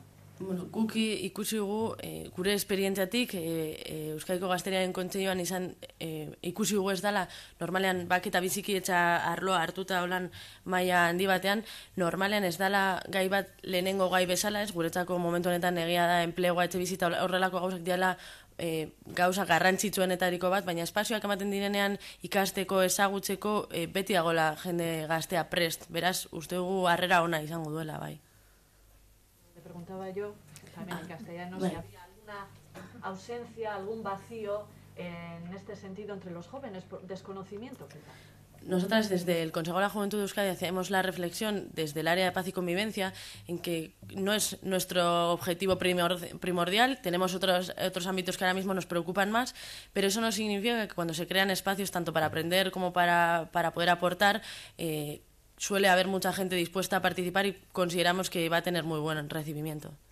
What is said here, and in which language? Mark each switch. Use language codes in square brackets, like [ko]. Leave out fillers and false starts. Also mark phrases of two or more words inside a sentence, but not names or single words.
[eu] Guk ikusi dugu, gure esperientziatik, Euskadiko Gazteriaren Kontseilloan izan ikusi dugu ez dela, normalean bake eta bizikidetza arloa hartuta holan maila handi batean, normalean ez dela gai bat lehenengo gai bezala, ez guretzako momentu honetan egia da enplegua, etxe bizita horrelako gauzak diala gauza garrantzitsuenetariko bat, baina espazioak ematen direnean ikasteko, ezagutzeko, beti dagoela jende gaztea prest, beraz, uste dugu harrera ona izango duela, bai. [es] Preguntaba yo, también en castellano, si había alguna ausencia, algún vacío en este sentido entre los jóvenes, por desconocimiento, quizá. Nosotras desde el Consejo de la Juventud de Euskadi hacemos la reflexión desde el área de paz y convivencia en que no es nuestro objetivo primordial, tenemos otros ámbitos que ahora mismo nos preocupan más, pero eso no significa que cuando se crean espacios tanto para aprender como para poder aportar, suele haber mucha gente dispuesta a participar y consideramos que va a tener muy buen recibimiento.